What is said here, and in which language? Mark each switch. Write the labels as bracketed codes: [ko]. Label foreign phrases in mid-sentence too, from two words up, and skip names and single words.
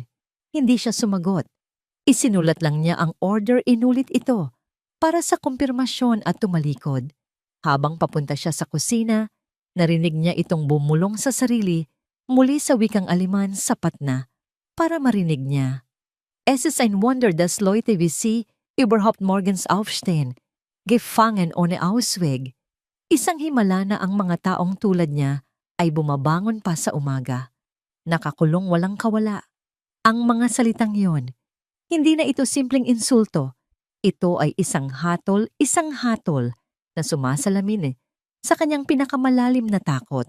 [tl] Hindi siya sumagot. Isinulat lang niya ang order, inulit ito para sa kumpirmasyon at tumalikod. Habang papunta siya sa kusina, narinig niya itong bumulong sa sarili muli sa wikang Aleman, sapat na para marinig niya. [de] "Es ist ein Wunder, dass Leute wie Sie überhaupt morgens aufstehen. Gefangen ohne Ausweg." [tl] Isang himala na ang mga taong tulad niya ay bumabangon pa sa umaga. Nakakulong walang kawala. Ang mga salitang yon, hindi na ito simpleng insulto. Ito ay isang hatol na sumasalamin sa kanyang pinakamalalim na takot.